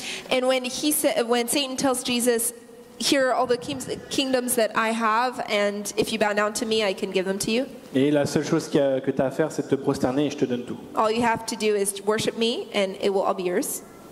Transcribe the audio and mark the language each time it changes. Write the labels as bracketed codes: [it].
[en] and when Satan tells Jesus, "Here are all the kingdoms that I have, and if you bow down to me, I can give them to you. [fr] Et la seule chose que tu as à faire, c'est de te prosterner et je te donne tout. [en] All you have to do is worship me, and it will all be yours."